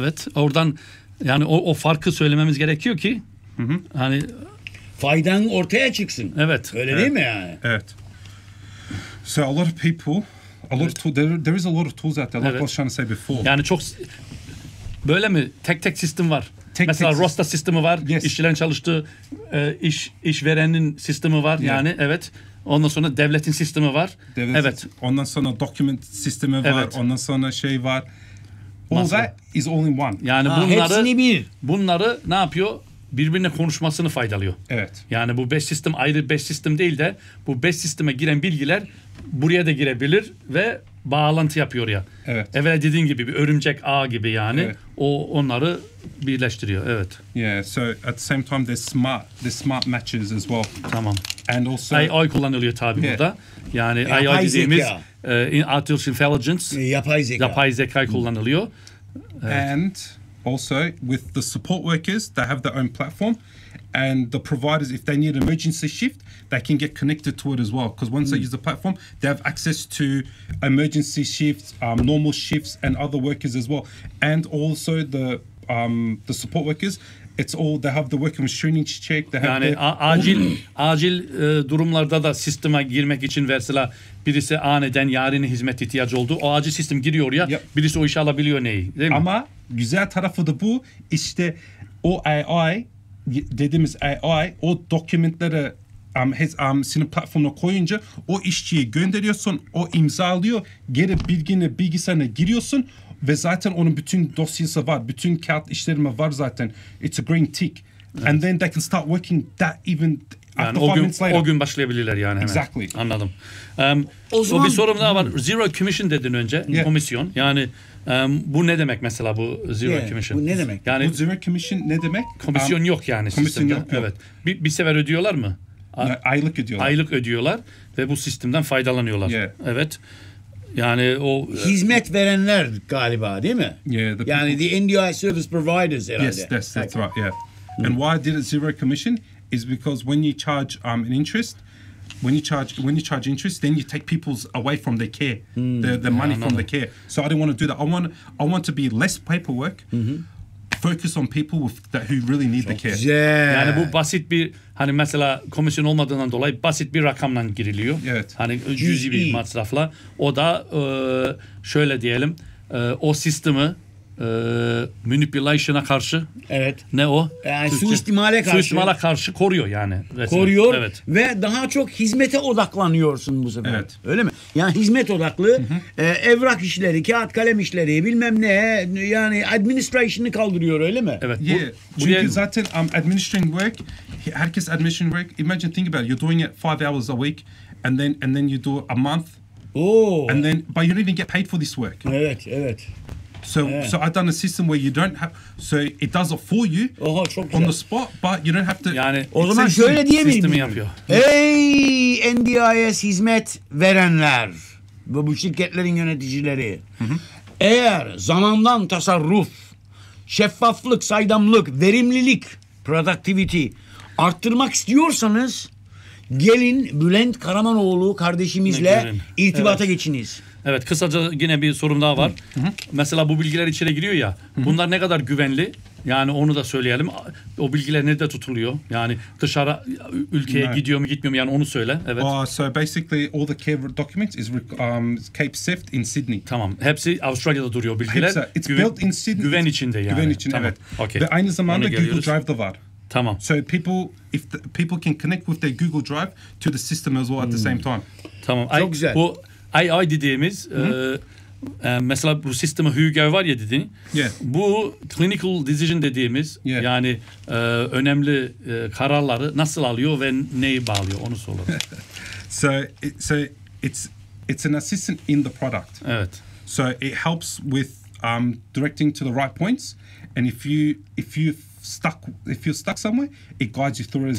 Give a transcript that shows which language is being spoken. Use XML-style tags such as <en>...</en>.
<tr>Evet, oradan yani o farkı söylememiz gerekiyor ki hani faydan ortaya çıksın. Evet. Öyle evet. Değil mi yani? Evet.</tr> <en>So a lot of people, there is a lot of tools out there, like</en> <tr>evet.</tr> <en>I was trying to say before.</en> <tr>Yani çok böyle mi? Tek sistem var. Mesela Rosta sistemi var.</tr> <en>Yes.</en> <tr>İşçilerin çalıştığı iş verenin sistemi var.</tr> <en>Yeah.</en> <tr>Yani evet. Ondan sonra devletin sistemi var. Evet. Ondan sonra document sistemi var. Evet. Ondan sonra şey var.</tr> <en>All that is all in one.</en> <tr>Yani bunları ne yapıyor? Birbirine konuşmasını faydalıyor. Evet. Yani bu 5 sistem ayrı 5 sistem değil de bu 5 sisteme giren bilgiler buraya da girebilir ve bağlantı yapıyor ya. Evet. Evet dediğin gibi bir örümcek ağ gibi yani. Evet. O onları birleştiriyor. Evet.</tr> <en>Yeah, so at the same time the smart matches as well.</en> <tr>Tamam.</tr> <en>And also</en> <tr>AI kullanılıyor tabii</tr> <en>yeah.</en> <tr>burada. Yani AI dediğimiz artificial intelligence. Yapay zeka kullanılıyor. Evet.</tr> <en>And also with the support workers, they have their own platform. And the providers, if they need an emergency shift, they can get connected to it as well. Because once they use the platform, they have access to emergency shifts, normal shifts, and other workers as well. And also the support workers, it's all they have the working machinery to check. They have</en> <tr>yani acil durumlarda da sisteme girmek için mesela birisi aniden yarına hizmet ihtiyacı oldu, o acil sistem giriyor ya,</tr> <en>yep.</en> <tr>Birisi o işi alabiliyor neyi, değil mi? Ama güzel tarafı da bu, işte o AI. Dediğimiz AI o dokümanları senin platformuna koyunca o işçiyi gönderiyorsun, o imzalıyor, geri bilgini bilgisayarına giriyorsun ve zaten onun bütün dosyası var, bütün kağıt işlerimi var zaten.</tr> <en>It's a green tick.</en> <tr>Evet.</tr> <en>And then they can start working that even</en> <tr>yani</tr> <en>after 5 minutes later.</en> <tr>O gün başlayabilirler yani. Hemen.</tr> <en>Exactly.</en> <tr>Anladım. O zaman, bir sorum daha var. Zero commission dedin önce.</tr> <en>Yeah.</en> <tr>Komisyon. Yani bu ne demek mesela bu zero commission? Bu ne demek? Yani bu zero commission ne demek? Komisyon yok yani sistemde. Evet. Bir sefer ödüyorlar mı? Aylık ödüyorlar. Aylık ödüyorlar ve bu sistemden faydalanıyorlar.</tr> <en>Yeah.</en> <tr>Evet. Yani o hizmet verenler galiba değil mi?</tr> <en>Yeah,</en> <tr>yani</tr> <en>the NDI service providers</en> <tr>herhalde.</tr> <en>Yes, that's right. Yeah. And why did it zero commission is because when you charge an interest, When you charge interest, then you take people's away from their care, the money from their care. So I don't want to do that. I want to be less paperwork, focus on people who really need the care. Yeah.</en> <tr>Yani bu basit bir hani mesela komisyon olmadığından dolayı basit bir rakamla giriliyor. Evet. Hani cüzi bir masrafla. O da şöyle diyelim, o sistemi manipulation'a karşı. Evet. Ne o? Yani suistimale karşı. Suistimale karşı koruyor yani. Resmen. Koruyor. Evet. Ve daha çok hizmete odaklanıyorsun bu sefer. Evet. Öyle mi? Yani hizmet odaklı. Evrak işleri, kağıt kalem işleri, bilmem ne. Yani administration'ı kaldırıyor öyle mi? Evet.</tr> <en>Yeah.</en> <tr>Çünkü zaten</tr> <en>administering work,</en> <tr>herkes</tr> <en>administering work. Imagine, think about it. You're doing it 5 hours a week and then you do a month. Oh. And then, but you don't even get paid for this work.</en> <tr>Evet, evet.</tr> <en>So so I've done a system where you don't have, so it does it for you.</en> <tr>Oha,</tr> <en>on the spot, but you don't have to.</en> <tr>Yani o zaman şöyle diyebilir miyim? Sistemi yapıyor. Hey NDIS hizmet verenler ve bu şirketlerin yöneticileri. Eğer zamandan tasarruf, şeffaflık, saydamlık, verimlilik, productivity arttırmak istiyorsanız gelin Bülent Karamanoğlu kardeşimizle irtibata geçiniz. Evet, kısaca yine bir sorum daha var. Mesela bu bilgiler içeri giriyor ya, bunlar ne kadar güvenli? Yani onu da söyleyelim. O bilgiler nerede tutuluyor? Yani dışarı ülkeye gidiyor mu gitmiyor mu? Yani onu söyle. Evet.</tr> <en>So basically all the care documents is kept safe in Sydney.</en> <tr>Tamam. Hepsi Avustralya'da duruyor bilgiler.</tr> <en>It's built in Sydney.</en> <tr>Güven içinde yani. Güven içinde, tamam. Evet.</tr> <en>Okay.</en> <tr>Ve aynı zamanda Google Drive'da var. Tamam.</tr> <en>So people can connect with their Google Drive to the system as well at the same time.</en> <tr>Tamam. Çok güzel. Bu AI dediğimiz mesela bu sisteme Hugo var ya dedin.</tr> <en>Yeah.</en> <tr>Bu clinical decision dediğimiz</tr> <en>yeah.</en> <tr>yani önemli kararları nasıl alıyor ve neyi bağlıyor onu soralım.</tr> <en>so it's an assistant in the product.</en> <tr>Evet.</tr> <en>So it helps with directing to the right points, and if you're stuck somewhere, it guides you through as</en>